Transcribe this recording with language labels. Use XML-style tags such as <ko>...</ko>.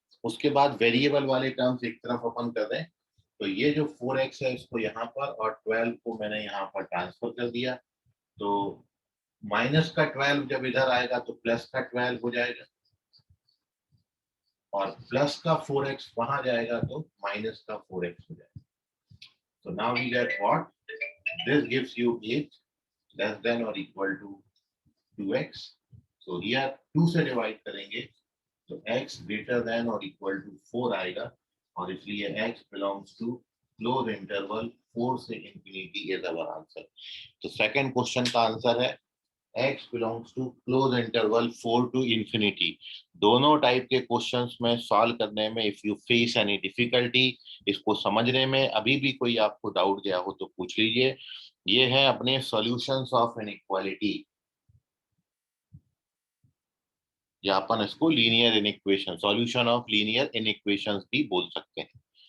<hi>उसके बाद वेरिएबल वाले टर्म्स एक तरफ अपन कर दें, तो ये जो 4x है इसको यहाँ पर और 12 को मैंने यहाँ पर ट्रांसफर कर दिया, तो माइनस का 12 जब इधर आएगा तो प्लस का 12 हो जाएगा, और प्लस का 4x वहां जाएगा तो माइनस का 4x हो जाएगा।</hi> <en>So now we get what? This gives you 8 less than or equal to 2x. So here 2</en> <hi>से डिवाइड करेंगे तो</hi> <en>x greater than or equal to 4 आएगा, और इसलिए x belongs to close interval 4 से infinity is our answer।</en> <hi>तो second question का answer है x belongs to close interval 4 to infinity। दोनों टाइप के क्वेश्चंस में सॉल्व करने में</hi> <en>if you face any difficulty,</en> <hi>इसको समझने में अभी भी कोई आपको डाउट गया हो तो पूछ लीजिए। ये है अपने सॉल्यूशंस ऑफ इनइक्वालिटी, या अपन इसको linear inequation, solution of linear इनइक्वेशंस भी बोल सकते हैं।</hi>